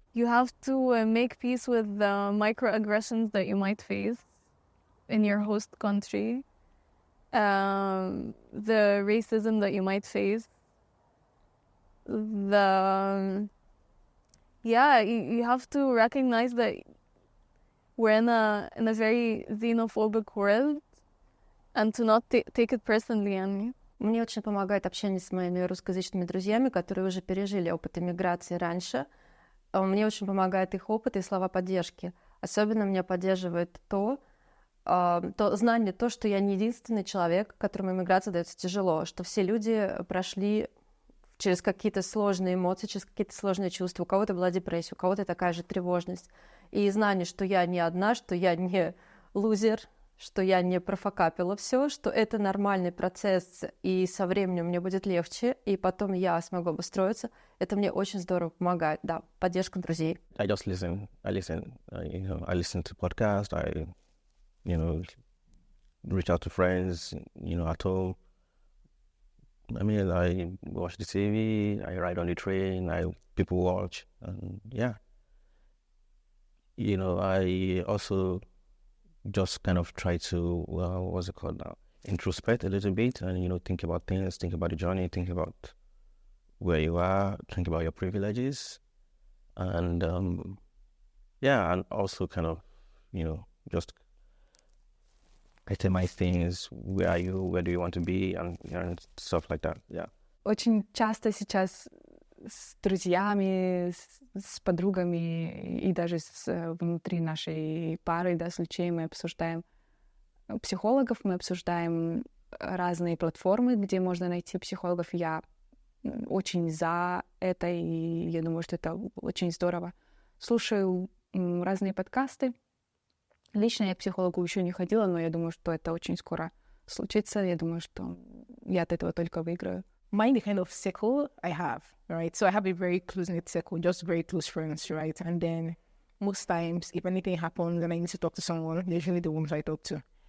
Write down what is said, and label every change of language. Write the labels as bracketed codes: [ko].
[en] You have to make peace with the microaggressions that you might face in your host country, the racism that you might face, you have to recognize that we're in a very xenophobic world, and to not take it personally. And [ru] мне очень помогает общение с моими русскоязычными друзьями, которые уже пережили опыт иммиграции раньше. Мне очень помогает их опыт и слова поддержки. Особенно меня поддерживает то знание, что я не единственный человек, которому иммиграция дается тяжело, что все люди прошли через какие-то сложные эмоции, через какие-то сложные чувства. У кого-то была депрессия, у кого-то такая же тревожность. И знание, что я не одна, что я не лузер, что я не профокапила все, что это нормальный процесс, и со временем мне будет легче, и потом я смогу обустроиться. Это мне очень здорово помогает. Да, поддержка друзей. [en] I just listen. I listen to podcasts. I reach out to friends, at home. I mean, I watch the TV, I ride on the train, people watch, and yeah. I also just kind of try to, what's it called now? Introspect a little bit and, think about things, think about the journey, think about where you are, think about your privileges. And, and also kind of, just itemize things. Where are you? Where do you want to be? And stuff like that, yeah. [ru] Очень часто сейчас с друзьями, с подругами и даже внутри нашей пары, да, с Лючей мы обсуждаем психологов, мы обсуждаем разные платформы, где можно найти психологов. Я очень за это, и я думаю, что это очень здорово. Слушаю разные подкасты. Лично я к психологу еще не ходила, но я думаю, что это очень скоро случится. Я думаю, что я от этого только выиграю. [en] Mind the kind of circle I have, right? So I have a very close-knit circle, just very close friends, right? And then most times, if anything happens and I need to talk to someone, they're usually the ones I talk to.